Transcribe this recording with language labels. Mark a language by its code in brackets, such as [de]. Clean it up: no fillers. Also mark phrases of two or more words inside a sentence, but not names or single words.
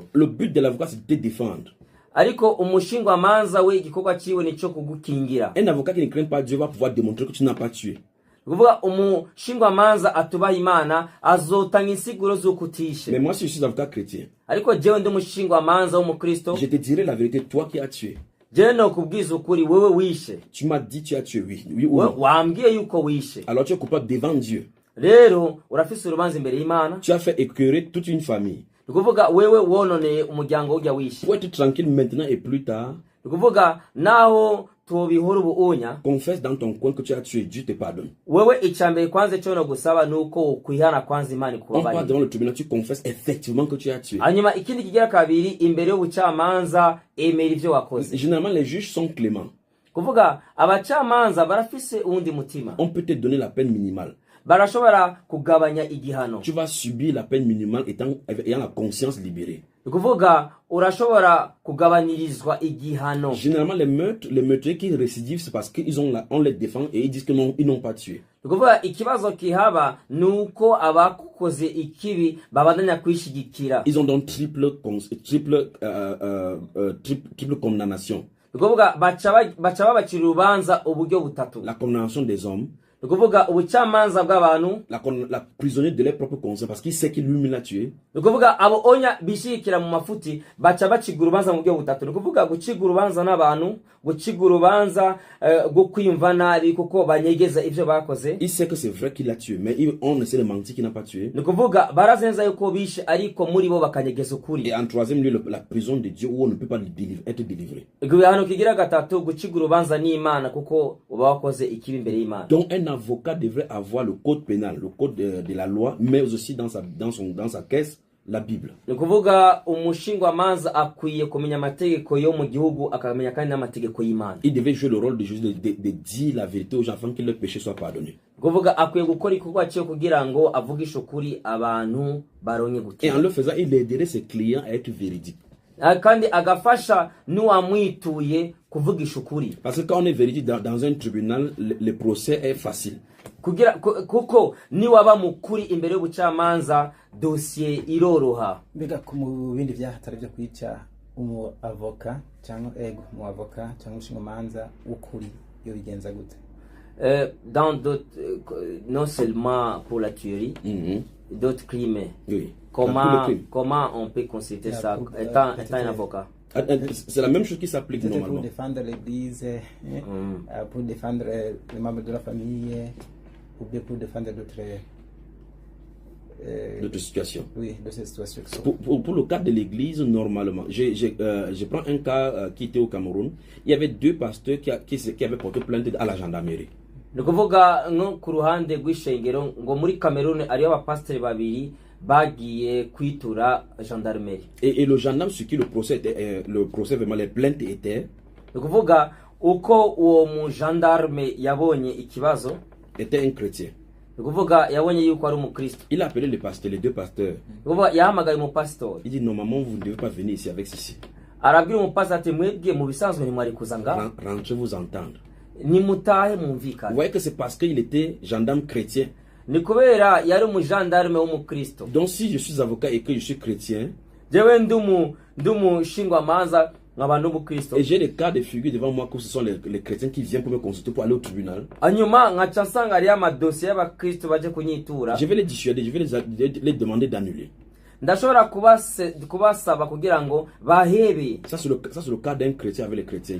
[fr] Le but de l'avocat c'est de te défendre. [rn] Ariko umushingwamanza we igikorwa ciwe nico kugukingira. [fr] Un avocat qui ne craint pas Dieu va pouvoir démontrer que tu n'as pas tué. [rn] Kuvuga umushingwamanza atubaha Imana azotanga insiguro z'ukutishe. [fr] Mais moi si je suis avocat chrétien, [rn] ariko jewe ndi umushingwamanza w'umukristo, [fr] je te dirai la vérité, toi qui as tué. [rn] jewe no kubwiza ukuri wewe wishe. [fr] Tu m'as dit tu as tué, oui ou non. [rn] Wambwiye yuko wishe. [fr] Alors tu es coupable devant Dieu. [rn] Rero urafise urubanza imbere y'Imana. [fr] Tu as fait écœurer toute une famille. [rn] Kuvuga wewe wononeye umuryango ujya wishe. [fr] Pour être tranquille maintenant et plus tard, [rn] Kuvuga naho tubihora ubuunya, [fr] confesse dans ton coin que tu as tué, Dieu te pardonne. [rn] wewe icambere kwanze cyo no gusaba nuko kwihana kwanze Imana [fr] On [rn] kubabarira. [fr] part devant le tribunal, tu confesses effectivement que tu as tué. [rn] Hanyuma ikindi kigira kabiri imbere y'ubucamanza emera ivyo wakoze. [fr] Généralement les juges sont cléments. [rn] Kuvuga abacamanza barafise uwundi mutima. [fr] On peut te donner la peine minimale. [rn] Barashobora kugabanya igihano. [fr] Tu vas subir la peine minimale ayant la conscience libérée. [rn] Kuvuga urashobora kugabanirizwa igihano. [fr] Généralement les meurtriers qui récidivent c'est parce qu'ils ont on les défend et ils disent que non, ils n'ont pas tué. [rn] Kuvuga ikibazo kihaba nuko abakukoze ikibi babandanya kwishigikira. [fr] Ils ont donc triple condamnation. [rn] Kuvuga baca babacira urubanza uburyo butatu. [fr] La condamnation des hommes, [rn] Kuvuga ubucamanza bw'abantu, [fr] la prisonnier de leur propre conscience parce qu'il sait qu'il lui l'a tué. [rn] Kuvuga abo onya bishikira mu mafuti baca baciga urubanza mu buryo butatu. Kuvuga guciga urubanza n'abantu, guciga urubanza go kwiyumva nabi kuko banyegeza ivyo bakoze. [fr] Il sait que c'est vrai qu'il a tué, mais on essaie de mentir qu'il n'a pas tué. [rn] Kuvuga barazenza yuko bishe ariko muri bo bakanyegeza ukuri. [fr] Et en troisième lieu, la prison de Dieu où on ne peut pas être délivré. [rn] Hano kigira gatatu guciga urubanza n'Imana kuko uba wakoze ikibi imbere y'Imana. [fr] Donc un avocat devrait avoir le code pénal, le code de la loi, mais aussi dans sa caisse la Bible. [rn] Kuvuga umushingwamanza akwiye kumenya amategeko yo mu gihugu akamenya kandi n'amategeko y'Imana. [fr] Il devait jouer le rôle de juge de dire la vérité aux gens afin que leurs péchés soient pardonnés. [rn] Kuvuga akwiye gukora ikorwa cyo kugira ngo avugishe ukuri abantu baronye [fr] Et [rn] gukira. [fr] en le faisant, il aiderait ses clients à être véridiques. [rn] Kandi agafasha n'uwamwituye kuvugisha ukuri. [fr] Parce que quand on est véridique dans un tribunal, le procès est facile. [rn] Kuko niwaba mukuri imbere y'ubucamanza dossier iroroha. Mbega ku bindi byahatari byo kwica umu avoka cyangwa umushingwamanza w'ukuri yobigenza gute? [fr] Dans d'autres, non seulement pour la tuerie, d'autres crimes. Oui. Comment on peut consulter ça étant un avocat? C'est la même chose qui s'applique Peut-être normalement. pour défendre l'église, pour défendre les membres de la famille, ou bien pour défendre D'autres situations. oui, de ces situations. Pour le cas de l'église, normalement, je prends un cas qui était au Cameroun. Il y avait 2 pasteurs qui avaient porté plainte à la gendarmerie. [rn] Ni kuvuga nko ku ruhande rw'ishengero ngo muri Cameroun ariyo abapasiteri babiri bagiye kwitura gendarmerie. [fr] Et le gendarme sur qui le procès était, vraiment les plaintes étaient, [rn] Ni kuvuga uko uwo mu gendarme yabonye ikibazo, [fr] était un chrétien. [rn] ni kuvuga yabonye yuko ari umukristo. [fr] Il a appelé les 2 pasteurs. [rn] Ni kuvuga yahamagaye umupasitori, [fr] Il dit normalement vous ne devez pas venir ici avec ceci. [rn] arabwira umupasitori ati mwebwe mu bisanzwe ntimwari kuza ngaha, [fr] Rentrez vous entendre. [rn] nimutahe [fr] Vous [rn] mwumvikane. [fr] voyez que c'est parce qu'il était gendarme chrétien. [rn] Ni kubera yari umugendarme w'umukristo. [fr] Donc si je suis avocat et que je suis chrétien, [rn] Jewe ndumu shingwamanza nkaba n'umukristo, [fr] et j'ai des cas de figure devant moi que ce sont les chrétiens qui viennent pour me consulter pour aller au tribunal, [rn] hanyuma nkaca nsanga hariyo amadosiye y'abakristo baje kunyitura, [fr] je vais les dissuader, je vais les demander d'annuler. [rn] ndashobora kubasaba kugira ngo bahebe. [fr] Ça c'est le cas d'un chrétien avec les chrétiens.